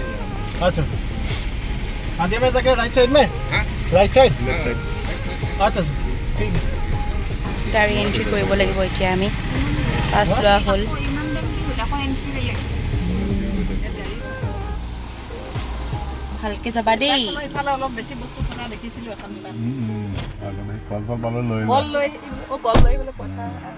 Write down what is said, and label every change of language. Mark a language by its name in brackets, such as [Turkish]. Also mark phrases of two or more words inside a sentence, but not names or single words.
[Hindi] अच्छा आगे में जाके [English] right side [Hindi] में, [English] right side, [Hindi] अच्छा ठीक है। [Assamese] গাড়ী এণ্ট্ৰি কৰিব লাগিব এতিয়া। আমি পাছ লোৱা হ'ল। ভালকে যাবা দেই। ইফালে অলপ বেছি বস্তু থকা দেখিছিলোঁ এখন দোকান। কল পালে লৈ কল লৈ বোলে পইচা আহে।